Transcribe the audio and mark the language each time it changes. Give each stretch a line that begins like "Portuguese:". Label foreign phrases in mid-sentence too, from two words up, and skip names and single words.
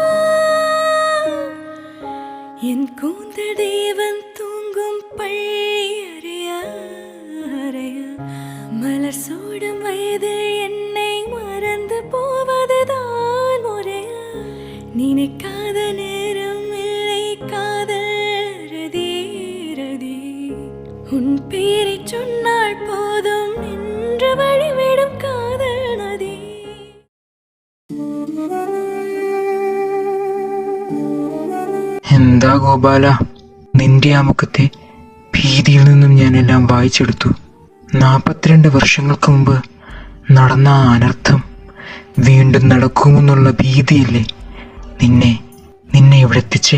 Tamil: என் கூந்தல் தேவன் தூங்கும் பள்ளியறைய மலர் சூடும் வயதில் என்னை மறந்து போவதுதான் முறையா? நினைக்காத நேரம் இல்லை காதல் ரதி ரதி. உன் பேரை சொன்னால் போதும் நின்று வழிவிடும் காதல் நதி.
Malayalam: എന്താ ഗോപാല, നിന്റെ ആ മുഖത്തെ ഭീതിയിൽ നിന്നും ഞാനെല്ലാം വായിച്ചെടുത്തു. 42 വർഷങ്ങൾക്ക് മുമ്പ് നടന്ന ആ അനർത്ഥം വീണ്ടും നടക്കുമെന്നുള്ള ഭീതിയില്ലേ നിന്നെ ഇവിടെ എത്തിച്ചേ?